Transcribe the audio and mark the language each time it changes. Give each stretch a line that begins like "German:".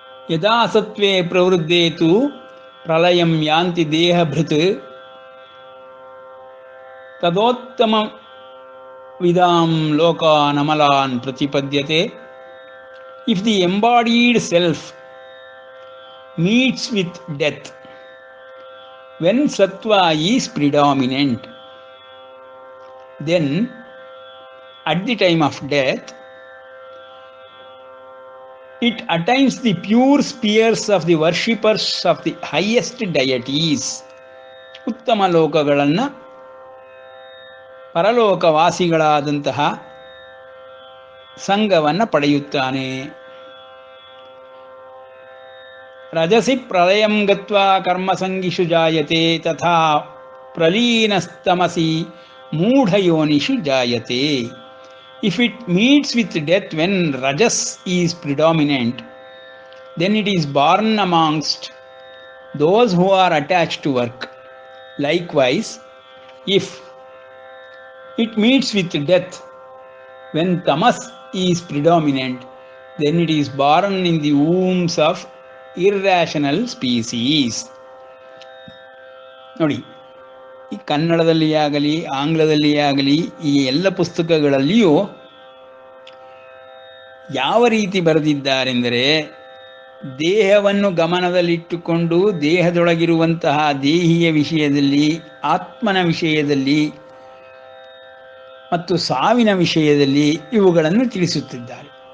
Sanskrit: ಯದಾ ಸತ್ವೇ ಪ್ರವೃದ್ಧೇತು ಪ್ರಳಯಂ ಯಾಂತಿ ದೇಹಭೃತ್ ತದೋತ್ತಮ ವಿದಾಂ ಲೋಕಾನ್ ಅಮಲಾನ್ ಪ್ರತಿಪದ್ಯತೆ.
English: If the embodied self meets with death when sattva is predominant, then at the time of death it attains the pure spheres of the worshippers of the highest deities.
Kannada: ಉತ್ತಮ ಲೋಕಗಳನ್ನು ಪರಲೋಕವಾಸಿಗಳಾದಂತಹ ಸಂಘವನ್ನು ಪಡೆಯುತ್ತಾನೆ.
Sanskrit: ರಜಸಿ ಪ್ರಳಯಂ ಗತ್ವಾ ಕರ್ಮಸಂಗಿಷು ಜಾಯತೆ ತಥಾ ಪ್ರಲೀನಸ್ತಮಸಿ ಮೂಢಯೋನಿಷು ಜಾಯತೆ.
English: If it meets with death when rajas is predominant, then it is born amongst those who are attached to work. Likewise, if it meets with death when tamas is predominant, then it is born in the wombs of irrational species.
Kannada: ನೋಡಿ, ಈ ಕನ್ನಡದಲ್ಲಿ ಆಗಲಿ ಆಂಗ್ಲದಲ್ಲಿ ಆಗಲಿ ಈ ಎಲ್ಲ ಪುಸ್ತಕಗಳಲ್ಲಿಯೂ ಯಾವ ರೀತಿ ಬರೆದಿದ್ದಾರೆಂದರೆ, ದೇಹವನ್ನು ಗಮನದಲ್ಲಿಟ್ಟುಕೊಂಡು ದೇಹದೊಳಗಿರುವಂತಹ ದೇಹಿಯ ವಿಷಯದಲ್ಲಿ, ಆತ್ಮನ ವಿಷಯದಲ್ಲಿ ಮತ್ತು ಸಾವಿನ ವಿಷಯದಲ್ಲಿ ಇವುಗಳನ್ನು ತಿಳಿಸುತ್ತಿದ್ದಾರೆ.